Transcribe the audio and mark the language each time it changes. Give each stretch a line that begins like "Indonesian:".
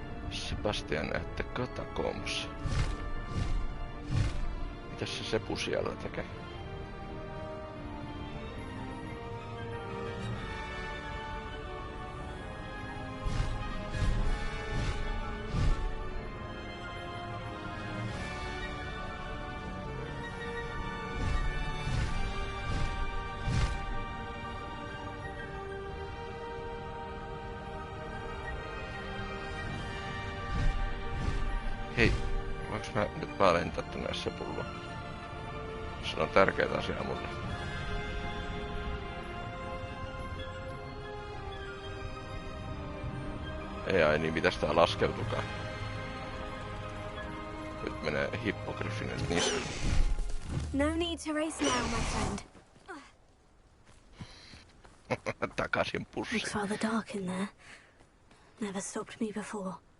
English: Sebastian at Catacombs.
Finnish: Mitäs se Sepu siellä tekee? Hei, voinko mä nyt vaan lentää tänne Sepulle? Se on tärkeää asiaa mulle. Ei ai niin, mitäs tää laskeutukaan? Nyt menee hippogriffinen nisku.
English: No need to race now, my friend.
Finnish: Takaisin pussiin.
English: It's rather dark in there. Never stopped me before.